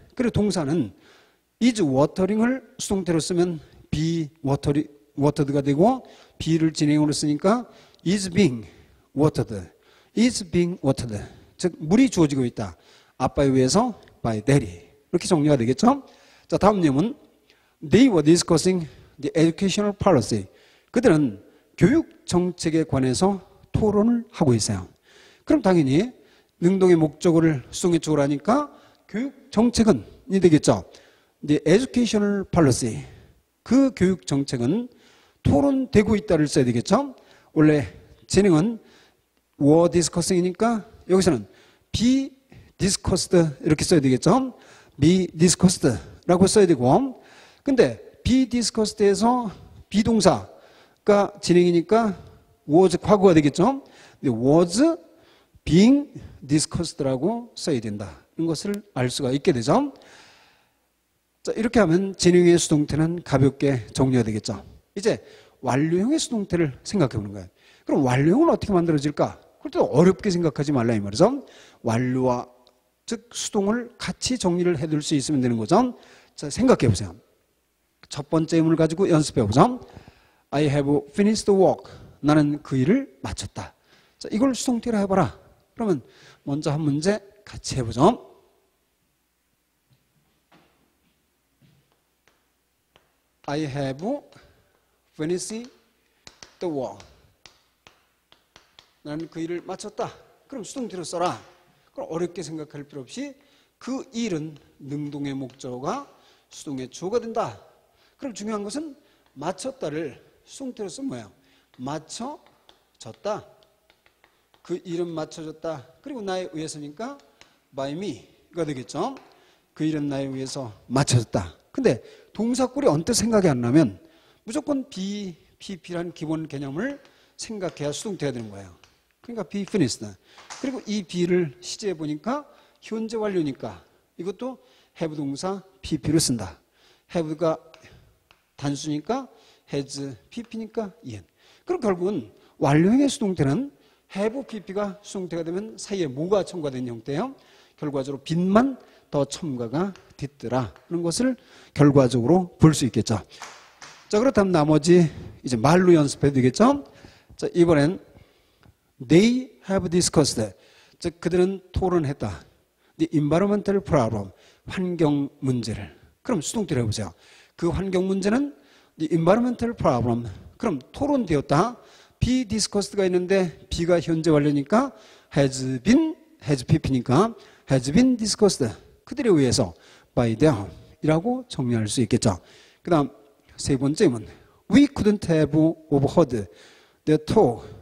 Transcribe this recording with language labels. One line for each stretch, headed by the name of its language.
Korean: 그리고 동사는
English: is watering
Korean: 을 수동태로 쓰면
English: be watered
Korean: 가 되고 be를 진행으로 쓰니까
English: is being watered. is being watered.
Korean: 즉 물이 주어지고 있다. 아빠에 의해서
English: by daddy.
Korean: 이렇게 정리가 되겠죠? 자, 다음 내용은
English: They were discussing the educational policy.
Korean: 그들은 교육 정책에 관해서 토론을 하고 있어요. 그럼 당연히 능동의 목적어를 수동의 쪽으로 하니까 교육 정책은 이 되겠죠.
English: The educational policy.
Korean: 그 교육 정책은 토론되고 있다를 써야 되겠죠. 원래 진행은
English: were discussing
Korean: 이니까 여기서는
English: be discussed
Korean: 이렇게 써야 되겠죠.
English: be discussed
Korean: 라고 써야 되고, 근데 be discussed에서 비동사가 진행이니까 was 과거가 되겠죠. 근데
English: was being discussed
Korean: 라고 써야 된다. 이런 것을 알 수가 있게 되죠. 자, 이렇게 하면 진행의 수동태는 가볍게 정리가 되겠죠. 이제 완료형의 수동태를 생각해 보는 거예요. 그럼 완료형은 어떻게 만들어질까? 그럴 때 어렵게 생각하지 말라 이 말이죠. 완료와 즉 수동을 같이 정리를 해둘 수 있으면 되는 거죠. 자, 생각해 보세요. 첫 번째 의문을 가지고 연습해 보죠.
English: I have finished the work.
Korean: 나는 그 일을 마쳤다. 자, 이걸 수동태로 해봐라. 그러면 먼저 한 문제 같이 해보죠.
English: I have finished the work.
Korean: 나는 그 일을 마쳤다. 그럼 수동태로 써라. 그럼 어렵게 생각할 필요 없이 그 일은 능동의 목적어가 수동의 주어가 된다. 그럼 중요한 것은 마쳤다를 수동태로 쓰면 뭐예요? 맞춰졌다. 그 일은 맞춰졌다. 그리고 나에 의해서니까
English: by me
Korean: 가 되겠죠. 그 일은 나에 의해서 맞춰졌다. 근데 동사꼴이 언뜻 생각이 안 나면 무조건 be, pp라는 기본 개념을 생각해야 수동태가 되는 거예요. 그러니까
English: be finished.
Korean: 그리고 이 be를 시제해 보니까 현재 완료니까 이것도 have 동사 pp를 쓴다. have가 단수니까 has pp니까 en. 그럼 결국은 완료형의 수동태는 have pp가 수동태가 되면 사이에 뭐가 첨가된 형태예요? 결과적으로 빈만 더 첨가가 됐더라. 그런 것을 결과적으로 볼 수 있겠죠. 자, 그렇다면 나머지 이제 말로 연습해도 되겠죠? 자, 이번엔
English: they have discussed.
Korean: 즉, 그들은 토론했다.
English: The environmental problem.
Korean: 환경 문제를. 그럼 수동태로 해보세요. 그 환경 문제는
English: the environmental problem.
Korean: 그럼 토론되었다.
English: be discussed
Korean: 가 있는데 be가 현재 완료니까
English: has been has pp니까 has been discussed.
Korean: 그들에 의해서
English: by them
Korean: 이라고 정리할 수 있겠죠. 그 다음 세 번째는
English: we couldn't have overheard the talk.